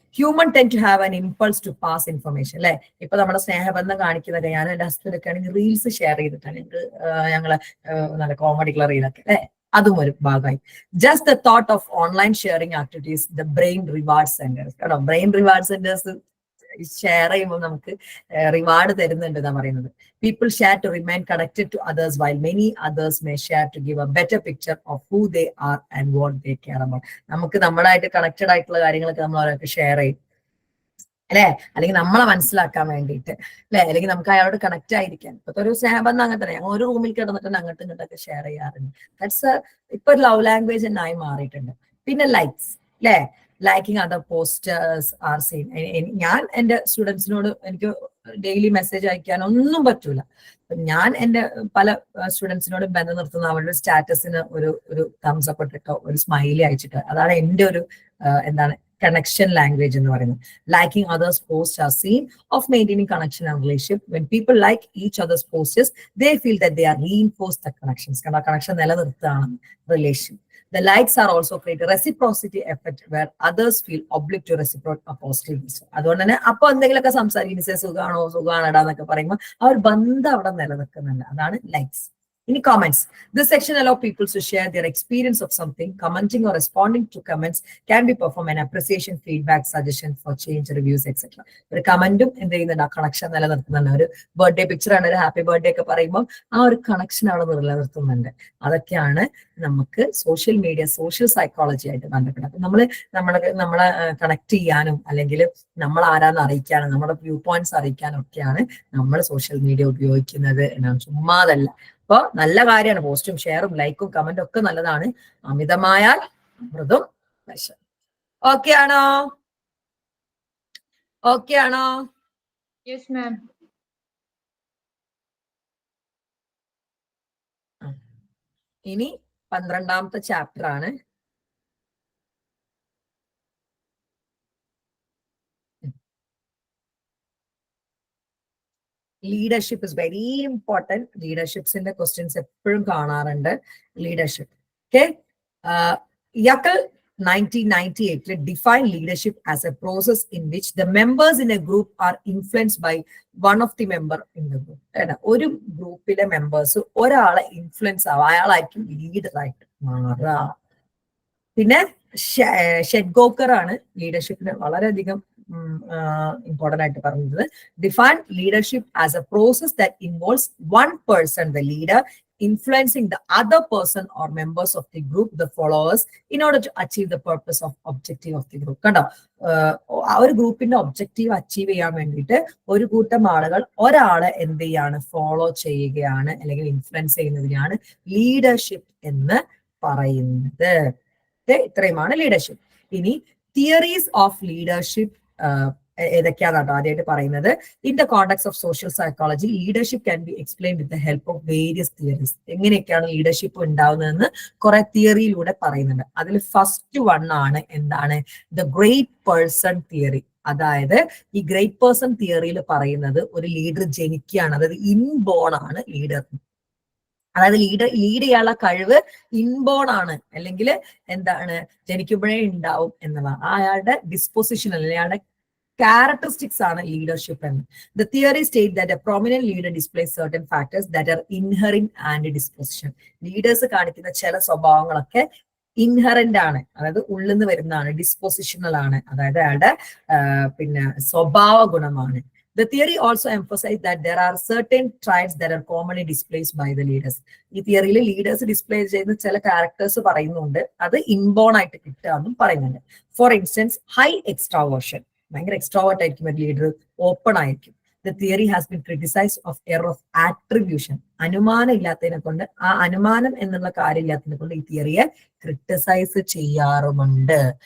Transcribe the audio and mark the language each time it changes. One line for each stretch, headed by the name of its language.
English: Human tend to have an impulse to pass information.
Malayalam: അല്ലെ, ഇപ്പൊ നമ്മുടെ സ്നേഹബന്ധം കാണിക്കുന്നത് ഞാൻ എന്റെ ഹസ്ബൻഡ് ഒക്കെ ആണെങ്കിൽ റീൽസ് ഷെയർ ചെയ്തിട്ടാണ് ഞങ്ങള് നല്ല കോമഡിക്കുള്ള റീലൊക്കെ അല്ലെ, അതും ഒരു ഭാഗമായി.
English: Just the thought of online sharing activities the brain reward centres.
Malayalam: കേട്ടോ, ബ്രെയിൻ റിവാർഡ് സെന്റേഴ്സ് ഷെയർ ചെയ്യുമ്പോൾ നമുക്ക് റിവാർഡ് തരുന്നുണ്ട് എന്നാ പറയുന്നത്.
English: People share to remain connected to others, while many others may share to give a better picture of who they are and what they care about.
Malayalam: നമുക്ക് നമ്മളായിട്ട് connected ആയിട്ടുള്ള കാര്യങ്ങളൊക്കെ നമ്മൾ അവരൊക്കെ ഷെയർ ചെയ്യും അല്ലെ, അല്ലെങ്കിൽ നമ്മളെ മനസ്സിലാക്കാൻ വേണ്ടിയിട്ട് അല്ലെ, അല്ലെങ്കിൽ നമുക്ക് അയാളോട് കണക്ട് ആയിരിക്കാൻ. ഇപ്പോഴത്തെ ഒരു സ്നേഹബന്ധം അങ്ങനെ തന്നെ, ഞങ്ങൾ ഒരു റൂമിൽ കിടന്നിട്ട് അങ്ങോട്ടും ഇങ്ങോട്ടൊക്കെ ഷെയർ ചെയ്യാറുണ്ട്. ദാറ്റ്സ് ഇപ്പൊ ഒരു ലവ് ലാംഗ്വേജ് ആയി മാറിയിട്ടുണ്ട്. പിന്നെ ലൈക്സ് അല്ലെ,
English: Liking other posters are seen.
Malayalam: ഞാൻ എന്റെ സ്റ്റുഡൻസിനോട് എനിക്ക് ഡെയിലി മെസ്സേജ് അയക്കാൻ ഒന്നും പറ്റൂല. ഞാൻ എന്റെ പല സ്റ്റുഡൻസിനോടും ബന്ധം നിർത്തുന്ന അവരുടെ സ്റ്റാറ്റസിന് ഒരു തംസ് അപ്പ് ഇട്ടിട്ടോ ഒരു സ്മൈലി അയച്ചിട്ടോ. അതാണ് എന്റെ ഒരു എന്താണ് connection language എന്ന് പറയുന്നത്.
English: Liking others' posts are seen of maintaining connection and relationship. When people like each other's posts, they feel that they are reinforced the connections.
Malayalam: കാരണം connection നിലനിർത്തുകയാണ് relation.
English: The likes are also create a reciprocity effect where others feel obliged to reciprocate a positive message.
Malayalam: അതുകൊണ്ട് തന്നെ അപ്പൊ എന്തെങ്കിലുമൊക്കെ സംസാരിക്കുന്ന സുഖാണോടാ എന്നൊക്കെ പറയുമ്പോൾ ആ ഒരു ബന്ധം അവിടെ നിലനിൽക്കുന്നുണ്ട്. അതാണ് likes.
English: Any comments? This section allows people to share their experience of something. Commenting or responding to comments can be performed an appreciation, feedback, suggestion for change, reviews, etc.
Malayalam: ഒരു കമന്റും എന്ത് ചെയ്യുന്നുണ്ട്, ആ കണക്ഷൻ നിലനിർത്തുന്നുണ്ട്. ഒരു ബർത്ത്ഡേ പിക്ചർ ആണ്, ഒരു happy birthday ഒക്കെ പറയുമ്പോൾ ആ ഒരു കണക്ഷൻ അവിടെ നിലനിർത്തുന്നുണ്ട്. അതൊക്കെയാണ് നമുക്ക് സോഷ്യൽ മീഡിയ സോഷ്യൽ സൈക്കോളജി ആയിട്ട് ബന്ധപ്പെട്ടത്. അപ്പൊ നമ്മളെ കണക്ട് ചെയ്യാനും അല്ലെങ്കിൽ നമ്മൾ ആരാന്ന് അറിയിക്കാനും നമ്മുടെ വ്യൂ പോയിന്റ്സ് അറിയിക്കാനും ഒക്കെയാണ് നമ്മൾ സോഷ്യൽ മീഡിയ ഉപയോഗിക്കുന്നത് എന്നാണ്, ചുമ്മാതല്ല. അപ്പൊ നല്ല കാര്യമാണ്, പോസ്റ്റും ഷെയറും ലൈക്കും കമന്റും ഒക്കെ നല്ലതാണ്. അമിതമായാൽ മൃദും വശം. ഓക്കെ ആണോ? ഓക്കെ ആണോ? Yes ma'am. ഇനി 12ാമത്തെ ചാപ്റ്റർ ആണ്.
English: Leadership is very important.
Malayalam: ലീഡർഷിപ്സിന്റെ questions എപ്പോഴും കാണാറുണ്ട്. Leadership okay.
English: Yukl 1998 define leadership as a process in which the members in a group are influenced by one of the member in the group.
Malayalam: ഒരു ഗ്രൂപ്പിലെ members ഒരാളെ influence ആവും, അയാളായിരിക്കും ലീഡറായിട്ട് മാറുക. പിന്നെ ഷെഡ്ഗോക്കർ ആണ് ലീഡർഷിപ്പിന് വളരെയധികം ഇമ്പോർട്ടന്റ് ആയിട്ട് പറഞ്ഞത്.
English: Define leadership as a process that involves one person, the leader, influencing the other person or members of the group, the followers, in order to achieve the purpose of objective of the group.
Malayalam: കണ്ടോ, ആ ഒരു ഗ്രൂപ്പിന്റെ objective achieve ചെയ്യാൻ വേണ്ടിയിട്ട് ഒരു കൂട്ടം ആളുകൾ ഒരാളെ എന്ത് ചെയ്യാണ്, ഫോളോ ചെയ്യുകയാണ് അല്ലെങ്കിൽ ഇൻഫ്ലുവൻസ് ചെയ്യുന്നതിനാണ് ലീഡർഷിപ്പ് എന്ന് പറയുന്നത്. ഇത്രയുമാണ് ലീഡർഷിപ്പ്. ഇനി തിയറീസ് ഓഫ് ലീഡർഷിപ്പ് ഏതൊക്കെയാണെന്നാണ് ആദ്യമായിട്ട് പറയുന്നത്.
English: In the context of social psychology leadership can be explained with the help of various theories.
Malayalam: എങ്ങനെയൊക്കെയാണ് ലീഡർഷിപ്പ് ഉണ്ടാവുന്നതെന്ന് കുറെ തിയറിയിലൂടെ പറയുന്നുണ്ട്. അതിൽ ഫസ്റ്റ് വൺ ആണ് എന്താണ്, ദ ഗ്രേറ്റ് പേഴ്സൺ തിയറി. അതായത് ഈ ഗ്രേറ്റ് പേഴ്സൺ തിയറിയിൽ പറയുന്നത് ഒരു ലീഡർ ജനിക്കുകയാണ്, അതായത് ഇൻബോൺ ആണ് ലീഡർ. അതായത് ലീഡ് ചെയ്യാനുള്ള കഴിവ് ഇൻബോൺ ആണ്, അല്ലെങ്കിൽ എന്താണ് ജനിക്കുമ്പോഴേ ഉണ്ടാവും എന്നുള്ളതാണ്. അയാളുടെ ഡിസ്പൊസിഷൻ അല്ലെങ്കിൽ അയാളുടെ characteristics ആണ് leadership എന്ന്.
English: The theory states that a prominent leader displays certain factors that are inherent and disposition.
Malayalam: Leaders കാണിക്കുന്ന ചില സ്വഭാവങ്ങളൊക്കെ ഇൻഹറന്റ് ആണ്, അതായത് ഉള്ളിൽ നിന്ന് വരുന്നതാണ്, ഡിസ്പൊസിഷണൽ ആണ്, അതായത് അയാളുടെ പിന്നെ സ്വഭാവ ഗുണമാണ്.
English: The theory also emphasizes that there are certain traits that are commonly displayed by the leaders.
Malayalam: ഈ തിയറിയിൽ ലീഡേഴ്സ് ഡിസ്പ്ലേ ചെയ്യുന്ന ചില ക്യാരക്ടേഴ്സ് പറയുന്നുണ്ട്, അത് ഇൻബോൺ ആയിട്ട് കിട്ടുകയെന്നും പറയുന്നുണ്ട്. ഫോർ ഇൻസ്റ്റൻസ്, ഹൈ എക്സ്ട്രാവേർഷൻ, ഭയങ്കര എക്സ്ട്രോവേർട്ട് ആയിരിക്കും ഒരു ലീഡർ, ഓപ്പൺ ആയിരിക്കും.
English: The theory has been criticised of error of attribution.
Malayalam: അനുമാനം ഇല്ലാത്തതിനെ കൊണ്ട്, ആ അനുമാനം എന്നുള്ള കാര്യം ഇല്ലാത്തതിനെ കൊണ്ട് ഈ തിയറിയെ ക്രിട്ടിസൈസ് ചെയ്യാറുമുണ്ട്.